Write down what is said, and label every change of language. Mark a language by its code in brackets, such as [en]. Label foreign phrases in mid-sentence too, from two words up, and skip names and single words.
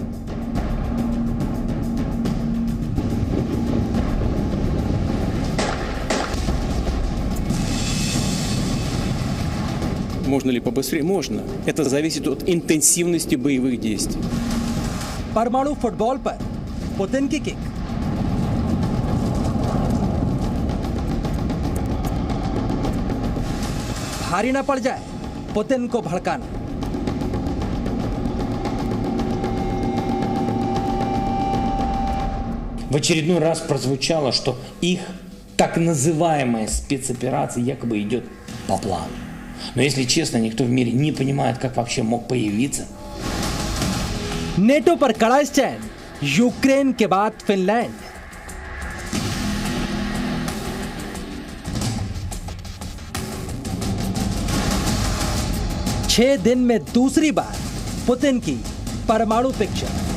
[ru] Можно ли побыстрее? Можно. Это зависит от интенсивности боевых действий. [hi] परमाणु फुटबॉल पर पुतिन की किक। भारी न पड़ जाए, पुतिन को भड़काना। [ru] В очередной раз прозвучало, что их так называемая спецоперация якобы идет по плану. Но если честно, никто в мире не понимает, как вообще мог появиться. [hi] नेटो पर कड़ा स्टैंड, यूक्रेन के बाद फिनलैंड। छह दिन में दूसरी बार पुतिन की परमाणु पिक्चर।